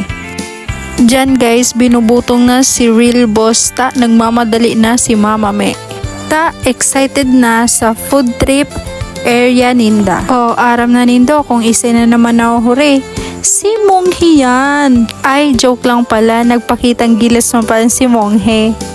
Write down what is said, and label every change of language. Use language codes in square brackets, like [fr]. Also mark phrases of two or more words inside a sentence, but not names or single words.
[bik] Diyan guys, binubutong na si Real Boss. [tl] Nagmamadali na si Mama Me. [bik] Excited na sa [en] food trip area [bik] ninda. Aram na nindo kung isa na naman nahuhuri. [tl] Si Monghe yan. Ay, joke lang pala. Nagpakitang gilas mo pala si Monghe.